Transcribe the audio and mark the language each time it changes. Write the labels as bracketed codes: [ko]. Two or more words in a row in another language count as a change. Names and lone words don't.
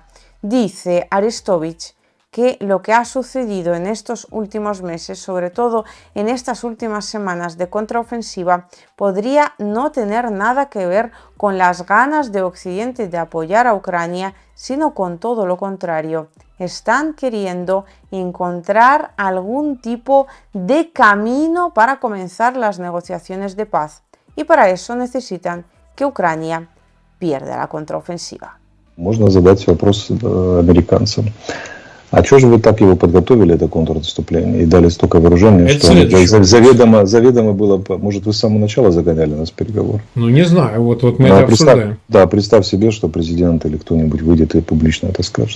[es] Dice Arestovich que lo que ha sucedido en estos últimos meses, sobre todo en estas últimas semanas de contraofensiva, podría no tener nada que ver con las ganas de Occidente de apoyar a Ucrania, sino con todo lo contrario. Están queriendo encontrar algún tipo de camino para comenzar las negociaciones de paz, y para eso necesitan que Ucrania pierda la contraofensiva. [ru] Можно задать вопрос американцам. А что же вы так его подготовили, это контрнаступление, и дали столько вооружения, что заведомо было... Может, вы с самого начала загоняли нас в переговоры? Ну, не знаю, вот мы это обсуждаем. Да, представь себе, что президент или кто-нибудь выйдет и публично это скажет.